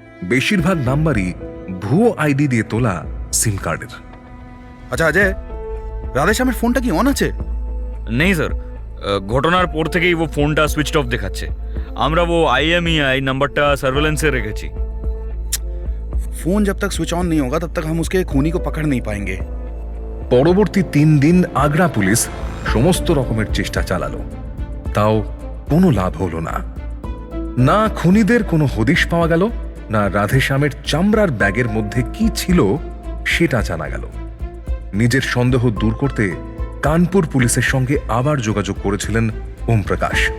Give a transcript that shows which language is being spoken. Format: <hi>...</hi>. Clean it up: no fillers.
<bn>বেশিরভাগ নাম্বারই ভুয়ো আইডি দিয়ে তোলা সিম কার্ডের। আচ্ছা অজয়, রাধেশ্যামের ফোনটা কি অন আছে? নেই স্যার, ঘটনার পর থেকেই ও ফোনটা সুইচ অফ দেখাচ্ছে। আমরা ও IMEI নাম্বারটা সার্ভেলেন্সে রেখেছি।</bn> <hi>फोन जब तक स्विच ऑन नहीं होगा तब तक हम उसके खूनी को पकड़ नहीं पाएंगे।</hi> <bn>পরবর্তী 3 দিন আগ্রা পুলিশ সমস্ত রকমের চেষ্টা চালালো, তাও কোনো লাভ হলো না। না খুনিদের কোনো হদিশ পাওয়া গেল, না রাধেশ্যামের চামড়ার ব্যাগের মধ্যে কি ছিল সেটা জানা গেল। নিজের সন্দেহ দূর করতে কানপুর পুলিশের সঙ্গে আবার যোগাযোগ করেছিলেন ওম প্রকাশ।</bn>